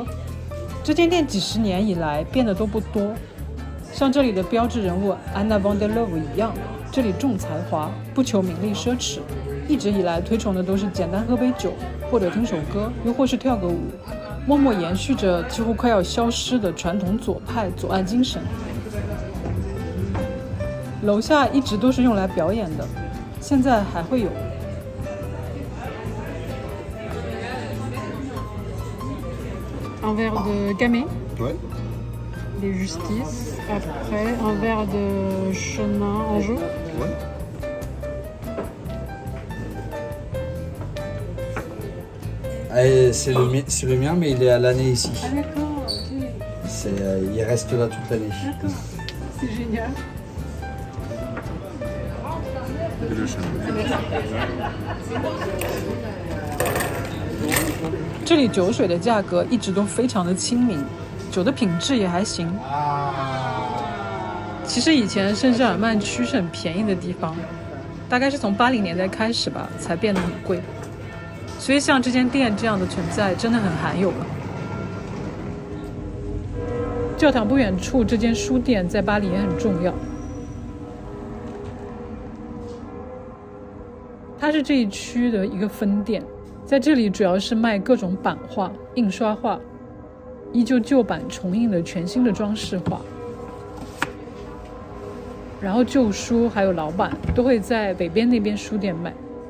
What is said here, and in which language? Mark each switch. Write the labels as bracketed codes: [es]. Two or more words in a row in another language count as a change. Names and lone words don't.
[zh] 這間店幾十年以來變得都不多，像這裡的標誌人物 Anna van der Loewe 一樣，這裡重才華，不求名利奢侈，一直以來推崇的都是簡單喝杯酒，或者聽首歌，又或是跳個舞。默默延續着幾乎快要消失的傳統左派左岸精神。樓下一直都是用來表演的，現在還會有。 [fr] Un verre de gamay. Ouais. Les justices. Après, un verre de chenin en jaune. Ouais. C'est le mien, mais il est à l'année ici. Ah d'accord, ok. Il reste là toute l'année. D'accord, c'est génial. Et le chien. [zh] 這裡酒水的價格一直都非常的親民，酒的品質也還行。其實以前聖日耳曼區是很便宜的地方，大概是從80年代開始吧，才變得很貴。所以像這間店這樣的存在真的很罕有了。教堂不遠處這間書店在巴黎也很重要，它是這一區的一個分店，在這裡主要是賣各種版畫、印刷畫，依舊舊版重印的全新的裝飾畫。然後舊書還有老版都會在北邊那邊書店賣。